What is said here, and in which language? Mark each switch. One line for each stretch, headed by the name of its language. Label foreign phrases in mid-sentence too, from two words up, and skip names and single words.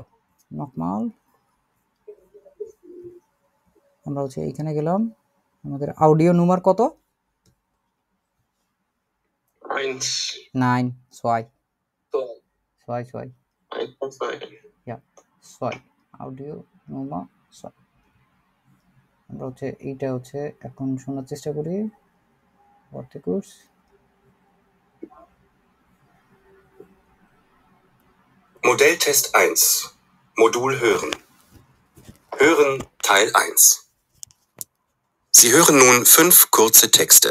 Bangla: নকমাল আমরা হচ্ছে এইখানে গেলাম, আমাদের অডিও নাম্বার কত? 9 ছয় ছয় ছয় ছয় অডিও নাম্বার 6। আমরা হচ্ছে এইটা হচ্ছে এখন শোনার চেষ্টা করি।
German: Kurs Modelltest 1. Modul Hören. Hören Teil 1. Sie hören nun 5 kurze Texte.